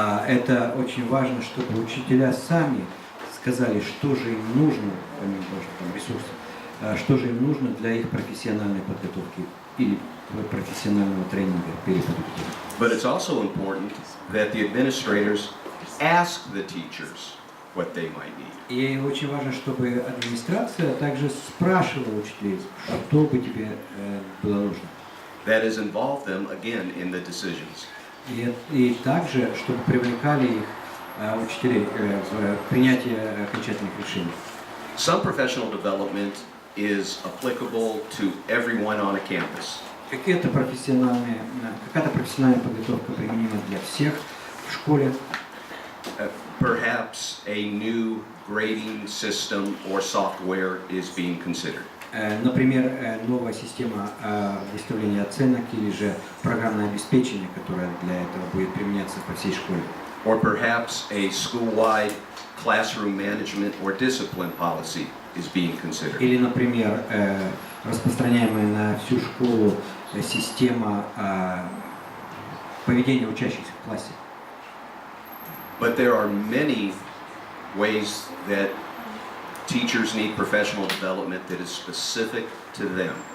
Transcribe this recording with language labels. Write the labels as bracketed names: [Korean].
[Russian] Это очень важно, чтобы учителя сами сказали, что же им нужно, помимо того, что там ресурсы, что же им нужно для их профессиональной подготовки или профессионального тренинга, переподготовки. [English] But it's also important that the administrators ask the teachers what they might need. [Russian] И очень важно, чтобы администрация также спрашивала учителей, что бы тебе было нужно. [English] That is, involve them again in the decisions. [Russian] И также, чтобы привлекали их, учителей, в принятие окончательных решений. [English] Some professional development is applicable to everyone on a campus. [Russian] Какая-то профессиональная подготовка применима для всех в школе. [English] Perhaps a new grading system or software is being considered. [Russian] Например, новая система выставления оценок или же программное обеспечение, которое для этого будет применяться по всей школе. [English] Or perhaps a school-wide classroom management or discipline policy is being considered. [Russian] Или, например, распространяемая на всю школу система поведения учащихся в классе. [English] But there are many ways that teachers need professional development that is specific to them.